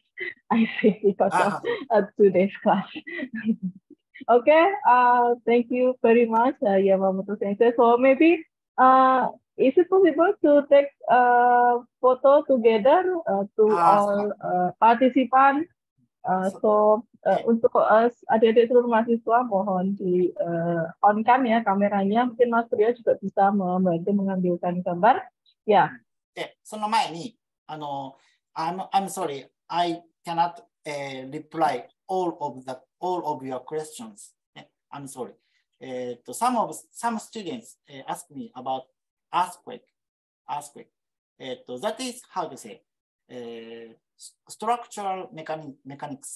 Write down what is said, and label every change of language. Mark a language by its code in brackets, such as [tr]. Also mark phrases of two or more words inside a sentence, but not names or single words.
[en] I think because of today's class. Okay. Thank you very much, Yamamoto Sensei. So maybe is it possible to take photo together to all participants? [id] So untuk adik-adik seluruh mahasiswa mohon di on-kan ya kameranya. Mungkin Mas Priya juga bisa membantu mengambilkan gambar. Ya. [ja] その前に [en] I'm sorry, I cannot reply all of your questions. I'm sorry. Some students ask me about earthquake. That is how to say structural mechanics.